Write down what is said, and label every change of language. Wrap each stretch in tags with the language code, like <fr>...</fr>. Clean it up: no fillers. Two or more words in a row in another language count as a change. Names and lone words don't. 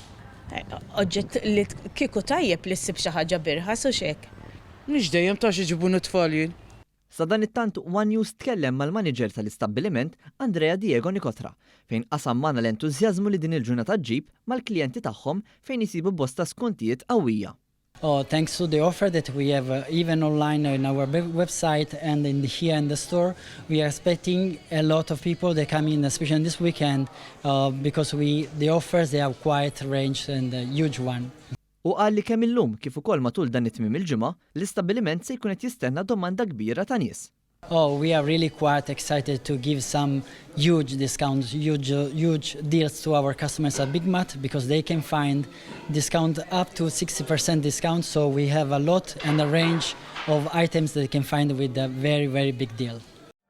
<mt>Oġġett li kieku tajjeb li ssib xi ħaġa birħas u x'hekk. mhix dejjem ta' xi ġibunu tfal jien. Sa dan it-tant One News tkellem mal-manager tal-istabbiliment Andrea Diego Nicotra fejn qasam magħna l-entużjażmu li din il-ġurnata ġġib mal-klijenti tagħhom fejn isibu bosta skontijiet qawwija.</mt> <en>Oh, thanks to the offer that we have even online in our website and here in the store, we are expecting a lot of people that come in, especially this weekend, because the offers they are quite range and a huge one.</en> <mt>U qal li kemm illum kif ukoll matul dan it-tmiem il-ġimgħa, l-istabbiliment se jkun qed jistenna domanda kbira ta' nies.</mt> <en>Oh, we are really quite excited to give some huge discounts, huge deals to our customers at Big Mat because they can find discount up to 60% discount. So we have a lot and a range of items that they can find with a very, very big deal.</en>